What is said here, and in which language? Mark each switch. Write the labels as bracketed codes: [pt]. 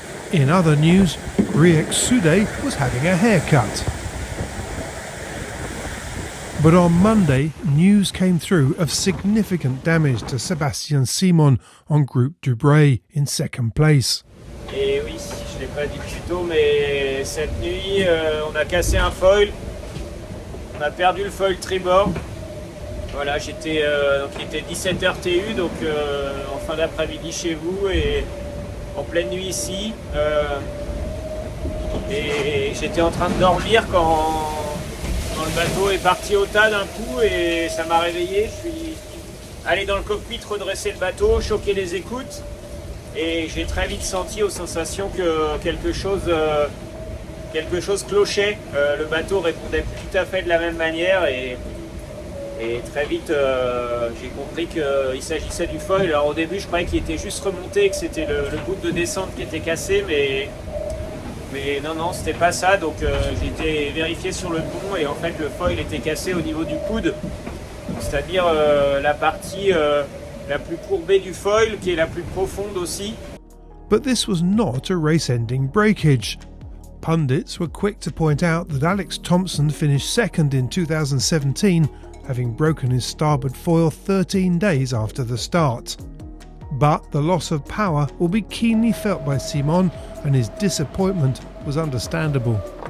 [en] In other news, Briek Soudé was having a haircut. But on Monday, news came through of significant damage to Sébastien Simon on Groupe du Bray in second place. [fr] Et oui, je ne l'ai pas dit plus tôt, mais cette nuit, on a cassé un foil. On a perdu le foil tribord. Voilà, donc il était 17h TU, donc en fin d'après-midi chez vous et en pleine nuit ici. Et j'étais en train de dormir quand le bateau est parti au tas d'un coup et ça m'a réveillé. Je suis allé dans le cockpit, redresser le bateau, choquer les écoutes et j'ai très vite senti aux sensations que quelque chose clochait. Le bateau répondait plus tout à fait de la même manière et très vite j'ai compris qu'il s'agissait du foil. Alors au début je croyais qu'il était juste remonté, que c'était le bout de descente qui était cassé, mais non, c'était pas ça, donc j'ai été vérifié sur le pont et en fait le foil était cassé au niveau du coude, c'est-à-dire la partie la plus courbée du foil qui est la plus profonde aussi. [en] But this was not a race-ending breakage. Pundits were quick to point out that Alex Thompson finished second in 2017, having broken his starboard foil 13 days after the start. But the loss of power will be keenly felt by Simon, and his disappointment was understandable.